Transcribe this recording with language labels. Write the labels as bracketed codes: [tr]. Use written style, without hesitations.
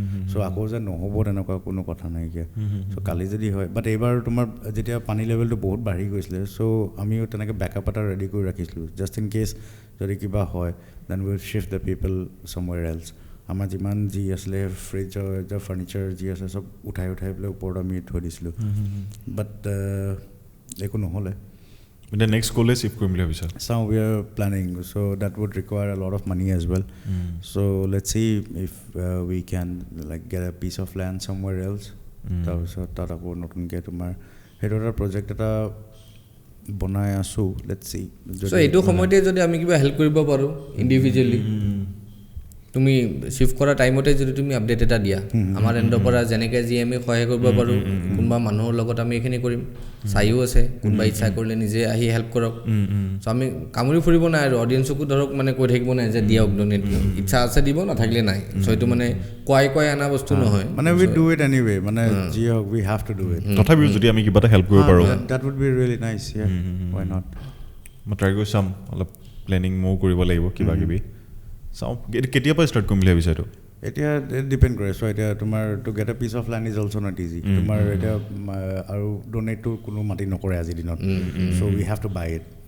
[as] চ' আকৌ যে নহ'ব তেনেকুৱা কোনো কথা নাইকিয়া চ' কালি যদি হয় বাট এইবাৰ তোমাৰ যেতিয়া পানী লেভেলটো বহুত বাঢ়ি গৈছিলে চ' আমিও তেনেকৈ বেকআপ এটা ৰেডি কৰি ৰাখিছিলোঁ [en] just in case [as] যদি কিবা হয় [en] then will shift the people somewhere else [as] আমাৰ যিমান যি আছিলে ফ্ৰিজৰ ফাৰ্নিচাৰ যি আছে চব উঠাই পেলাই ওপৰত আমি থৈ দিছিলোঁ বাট একো নহ'লে এতিয়া নেক্সট ক'লে শিফ্ট কৰিম বুলি ভাবিছা [en] Some we are planning, so that would require a lot of money as well. So let's see if we can like get a piece of land somewhere else. [as] তাৰপিছত তাত আকৌ নতুনকৈ তোমাৰ সেইটো এটা প্ৰজেক্ট এটা বনাই আছোঁ [en] let's see. [as] So এইটো সময়তে যদি আমি কিবা হেল্প কৰিব পাৰোঁ ইণ্ডিভিজুৱেলি তুমি শিফ্ট কৰা টাইমতে যদি তুমি আপডেট এটা দিয়া আমাৰ এণ্ডৰ পৰা যেনেকৈ যি আমি সহায় কৰিব পাৰোঁ কোনোবা মানুহৰ লগত আমি এইখিনি কৰিম চাইও আছে কোনোবা ইচ্ছা কৰিলে নিজে আহি হেল্প কৰক চ' আমি কামুৰি ফুৰিব নাই আৰু অডিয়েঞ্চকো ধৰক মানে কৈ থাকিব নাই যে দিয়ক ডনেট ইচ্ছা আছে দিব নাথাকিলে নাই চ' এইটো মানে কৈ আনা বস্তু নহয় মানে [en] we do it anyway [as] মানে যি হওক [en] we have to do it [as] তথাপিও যদি আমি কিবা এটা হেল্প কৰিব পাৰোঁ [en] that would be really nice yeah why not [as] মই ট্ৰাই কৰি চাম অলপ প্লেনিং মও কৰিব লাগিব কিবা কিবি চাওঁ কেতিয়াৰ পৰা ষ্টাৰ্ট কৰিম বুলি ভাবিছা এইটো এতিয়া ডিপেণ্ড কৰে চ' এতিয়া তোমাৰ [en] to get a piece of land is also not easy [as] তোমাৰ এতিয়া আৰু ডনেটটো কোনো মাটি নকৰে আজিৰ দিনত চ' [en] we have to buy it